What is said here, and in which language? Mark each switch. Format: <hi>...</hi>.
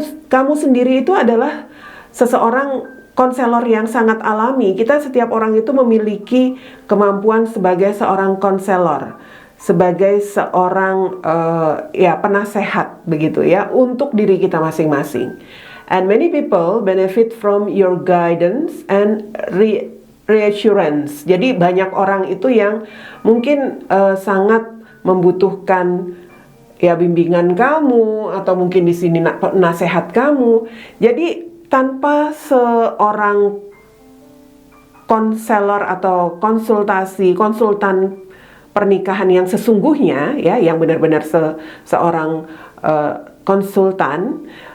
<id>Kamu sendiri itu adalah seseorang konselor yang sangat alami. Setiap orang itu memiliki kemampuan sebagai seorang konselor, sebagai seorang penasehat begitu untuk diri kita masing-masing.</id> <en>And many people benefit from your guidance and reassurance.</en> <id>Jadi banyak orang itu yang mungkin sangat membutuhkan bimbingan kamu, atau mungkin di sini nasihat kamu. Jadi tanpa seorang konselor atau konsultan pernikahan yang sesungguhnya yang benar-benar seorang konsultan,</id>